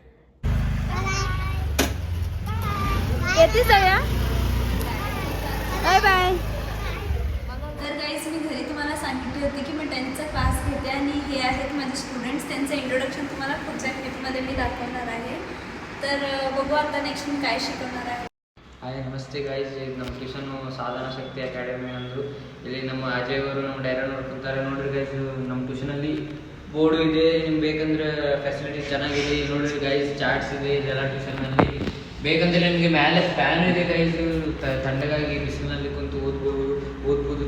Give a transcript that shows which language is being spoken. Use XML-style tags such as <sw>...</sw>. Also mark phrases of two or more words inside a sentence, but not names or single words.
<mr>येते जाऊया, बाय बाय. तर गाईज मी घरी तुम्हाला सांगितली होती की मी 10th क्लास घेते आणि हे आहेत माझे स्टुडंट्स. त्यांचं इंट्रोडक्शन तुम्हाला पुढच्या क्लिपमध्ये मी दाखवणार आहे. तर बघू आता नेक्स्ट मी काय शिकवणार आहे.</mr> <kn>ಹಾಯ್ ನಮಸ್ತೆ ಗೈಸ್, ಇದು ನಮ್ಮ ಟ್ಯೂಷನು ಸಾಧನಾ ಶಕ್ತಿ ಅಕಾಡೆಮಿ ಅಂದರು. ಇಲ್ಲಿ ನಮ್ಮ ಅಜಯ್ ಅವರು ನಮ್ಮ ಡೈರೆಕ್ಟರ್ ನೋಡ್ಕೊತಾರೆ. ನೋಡಿರಿ ಗೈಸ್, ನಮ್ಮ ಟ್ಯೂಷನಲ್ಲಿ ಬೋರ್ಡು ಇದೆ, ನಿಮ್ಗೆ ಬೇಕಂದ್ರೆ ಫೆಸಿಲಿಟೀಸ್ ಚೆನ್ನಾಗಿದೆ. ನೋಡಿರಿ ಗೈಸ್, ಚಾರ್ಟ್ಸ್ ಇದೆ ಇದೆಲ್ಲ ಟ್ಯೂಷನಲ್ಲಿ. ಬೇಕಂದರೆ ನಿಮಗೆ ಮೇಲೆ ಫ್ಯಾನ್ ಇದೆ ಗೈಸ್, ತಣ್ಣಗಾಗಿ ಬಿಸಿಲಿನಲ್ಲಿ ಕುಂತು ಓದ್ಬೋದು.</kn>